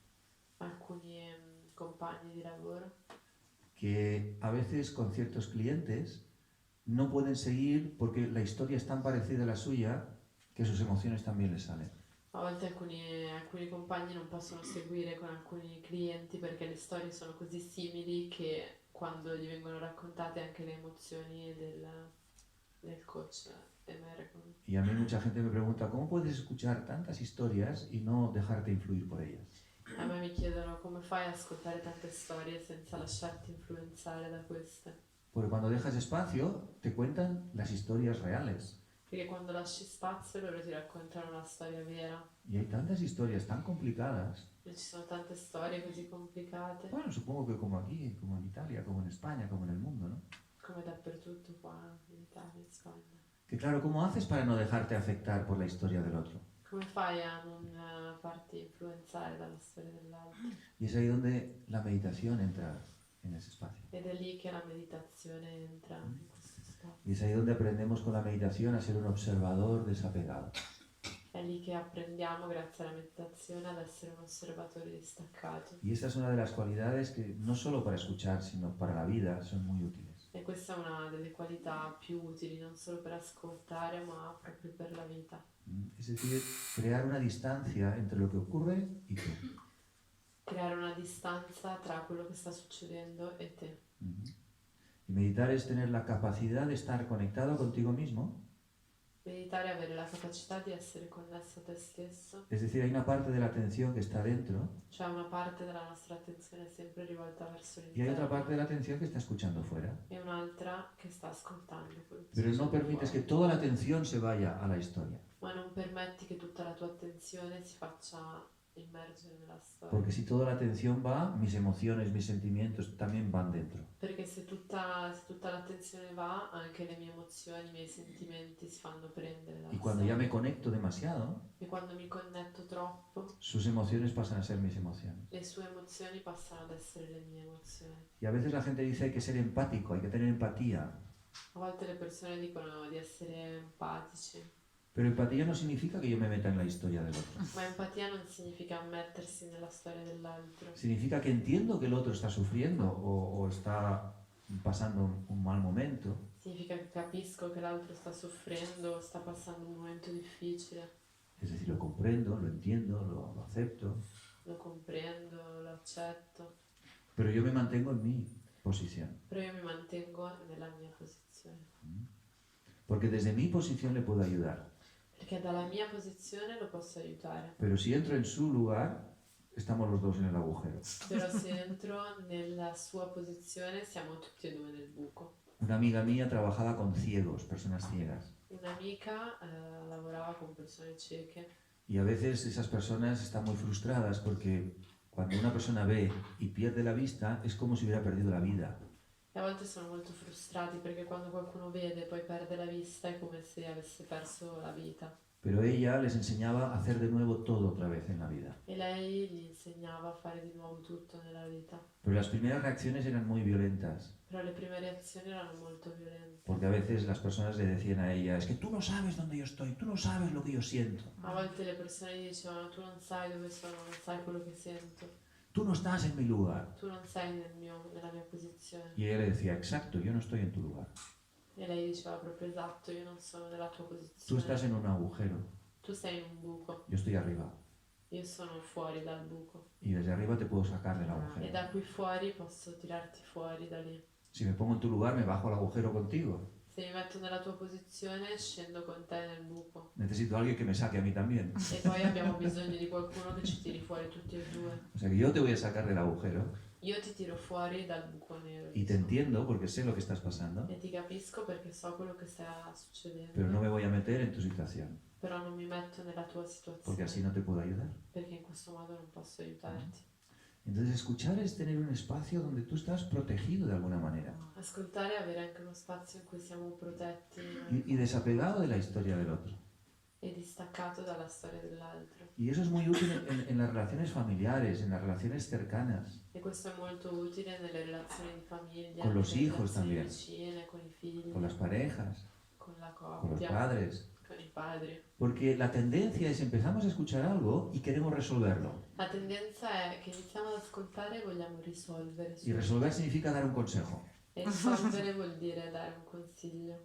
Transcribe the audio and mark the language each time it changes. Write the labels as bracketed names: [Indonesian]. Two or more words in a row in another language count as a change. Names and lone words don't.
[Italian] Alcuni compagni di lavoro [Spanish] que a veces con ciertos clientes no pueden seguir porque la historia es tan parecida a la suya que sus emociones también les salen. [Italian] a volte alcuni compagni non possono seguire con alcuni clienti perché le storie sono così simili che quando gli vengono raccontate anche le emozioni del coach emergono. [Spanish] Y a mí mucha gente me pregunta, ¿cómo puedes escuchar tantas historias y no dejarte influir por ellas? [Italian] A me mi chiedono come fai ad ascoltare tante storie senza lasciarti influenzare da queste. [Spanish] Porque cuando dejas espacio, te cuentan las historias reales. [Italian] Perché quando lasci spazio loro ti raccontano una storia vera. [Spanish] Y hay tantas historias tan complicadas. [Italian] E ci sono tante storie così complicate, [Spanish] Bueno, supongo que como aquí, como en Italia, como en España, como en el mundo, ¿no? [Italian] come dappertutto qua in Italia, in Spagna. [Spanish] Que claro, ¿cómo haces para no dejarte afectar por la historia del otro? [Italian] Come fai a non farti influenzare dalla storia dell'altro? [Spanish] Y es ahí donde la meditación entra en ese espacio. [Italian] Ed è lì che la meditazione entra in questo stato. [Spanish] Y es ahí donde aprendemos con la meditación a ser un observador desapegado. [Italian] È lì che apprendiamo, grazie alla meditazione, ad essere un osservatore distaccato. [Spanish] Y esta es una de las cualidades que no solo para escuchar, sino para la vida son muy útiles. [Italian] E questa è una delle qualità più utili, non solo per ascoltare, ma proprio per la vita. [Spanish] Es decir, crear una distancia entre lo que ocurre y tú. [Italian] Creare una distanza tra quello che sta succedendo e te. [Spanish] Y meditar es tener la capacidad de estar conectado contigo mismo. [Italian] Meditare è avere la capacità di essere connesso a te stesso, [Spanish] Es decir, hay una parte de la atención que está dentro [Italian] cioè una parte della nostra attenzione è sempre rivolta verso [Spanish] y hay otra [Italian] l'interno [Spanish] parte de la atención que está escuchando fuera. [Italian] e un'altra che sta ascoltando quello che [Spanish] Pero no [Italian] succede [Spanish] permites que [Italian] fuori. [Spanish] toda la atención se vaya a la historia. [Italian] Ma non permetti che tutta la tua attenzione si faccia immergere nella storia. [Spanish] Porque si toda la atención va, mis emociones, mis sentimientos también van dentro. [Italian] Perché se tutta l'attenzione va, anche le mie emozioni, i miei sentimenti si fanno prendere dalla [Spanish] Y cuando ya [Italian] storia. [Spanish] me conecto demasiado, [Italian] E quando mi connetto troppo, [Spanish] sus emociones pasan a ser mis emociones. [Italian] le sue emozioni passano ad essere le mie emozioni. [Spanish] Y a veces la gente dice hay que ser empático, hay que tener empatía. [Italian] A volte le persone dicono di essere empatici, [Spanish] Pero empatía no significa que yo me meta en la historia del otro. [Italian] ma empatia non significa mettersi nella storia dell'altro. [Spanish] Significa que entiendo que el otro está sufriendo o está pasando un mal momento. [Italian] Significa che capisco che l'altro sta soffrendo, sta passando un momento difficile, [Spanish] Es decir, lo comprendo, lo entiendo, lo acepto. [Italian] lo comprendo, lo accetto, [Spanish] Pero yo me mantengo en mi posición. [Italian] però io mi mantengo nella mia posizione. [Spanish] Porque desde mi posición le puedo ayudar. [Italian] Perché dalla mia posizione lo posso aiutare, [Spanish] Pero si entro en su lugar, estamos los dos en el agujero. [Italian] però se entro nella sua posizione siamo tutti e due nel buco. [Spanish] Una amiga mía trabajaba con ciegos, personas ciegas. [Italian] Un'amica lavorava con persone cieche [Spanish] Y a veces esas personas están muy frustradas porque cuando una persona ve y pierde la vista es como si hubiera perdido la vida. [Italian] E a volte sono molto frustrati perché quando qualcuno vede e poi perde la vista è come se avesse perso la vita. [Spanish] Pero ella les enseñaba a hacer de nuevo todo otra vez en la vida. [Italian] E lei gli insegnava a fare di nuovo tutto nella vita. [Spanish] Pero las primeras reacciones eran muy violentas, [Italian] Però le prime reazioni erano molto violente. [Spanish] porque a veces las personas le decían a ella, es que tú no sabes dónde yo estoy, tú no sabes lo que yo siento, [Italian] A volte le persone gli dicevano tu non sai dove sono, non sai quello che sento, [Spanish] tú no estás en mi lugar. [Italian] tu non sei nella mia posizione. [Spanish] Y ella le decía, exacto, yo no estoy en tu lugar. [Italian] E lei diceva proprio esatto, io non sono nella tua [Spanish] Tú [Italian] posizione. [Spanish] estás en un agujero, [Italian] Tu sei in un buco, [Spanish] yo estoy arriba. [Italian] io sono fuori dal buco. [Spanish] Y desde arriba te puedo sacar del [Italian] E [Spanish] agujero. [Italian] da qui fuori posso tirarti fuori da lì. [Spanish] Si me pongo en tu lugar, me bajo al agujero contigo. [Italian] Se mi metto nella tua posizione, scendo con te nel buco. [Spanish] Necesito a alguien que me saque a mí también. [Italian] E poi abbiamo bisogno di qualcuno che ci tiri fuori tutti e due. [Spanish] O sea que yo te voy a sacar del agujero [Italian] Io ti tiro fuori dal buco nero. [Spanish] y te entiendo porque sé lo que estás pasando, [Italian] E ti capisco perché so quello che sta succedendo. [Spanish] pero no me voy a meter en tu situación [Italian] Però non mi metto nella tua [Spanish] porque [Italian] situazione. [Spanish] así no te puedo ayudar. [Italian] Perché in questo modo non posso aiutarti. [Spanish] Entonces escuchar es tener un espacio donde tú estás protegido de alguna manera [Italian] Ascoltare e avere anche uno spazio in cui siamo protetti [Spanish] y desapegado de la historia del otro. [Italian] e distaccato dalla storia dell'altro. [Spanish] Y eso es muy útil en las relaciones familiares, en las relaciones cercanas, [Italian] E questo è molto utile nelle relazioni di famiglia, [Spanish] Con los [Italian] nelle [Spanish] hijos [Italian] relazioni [Spanish] también. [Italian] vicine, con i figli, [Spanish] con las parejas, con la con los [Italian] coppia, [Spanish] padres. [Italian] con i padri. [Spanish] Porque la tendencia es empezamos a escuchar algo y queremos resolverlo. [Italian] La tendenza è che iniziamo ad ascoltare e vogliamo risolvere. [Spanish] Y resolver significa dar un consejo. [Italian] E risolvere vuol dire dare un consiglio.